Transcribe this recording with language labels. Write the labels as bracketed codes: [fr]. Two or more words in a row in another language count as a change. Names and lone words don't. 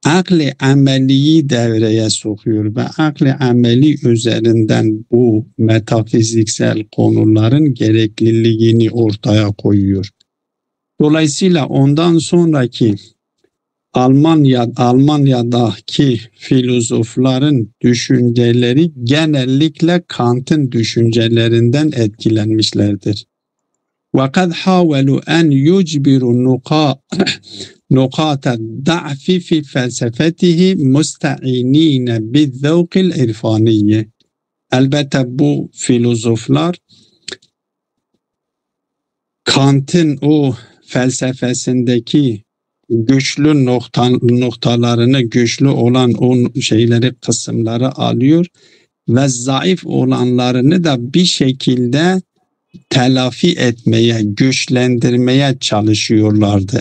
[tr] akli ameliyi devreye sokuyor ve akli ameli üzerinden bu metafiziksel konuların gerekliliğini ortaya koyuyor. Dolayısıyla ondan sonraki Almanya'daki filozofların düşünceleri genellikle Kant'ın düşüncelerinden etkilenmişlerdir. [ar] وَقَدْ حَاوَلُوا أَنْ يُجْبِرُوا نُقَاطَ الضَّعْفِ فِي فَلْسَفَتِهِ مُسْتَعِينِينَ بِالذَّوْقِ الْاِرْفَانِيِّ. [tr] Elbette bu filozoflar Kant'ın o felsefesindeki güçlü noktalarını, güçlü olan o şeyleri, kısımları alıyor ve zayıf olanlarını da bir şekilde telafi etmeye, güçlendirmeye çalışıyorlardı.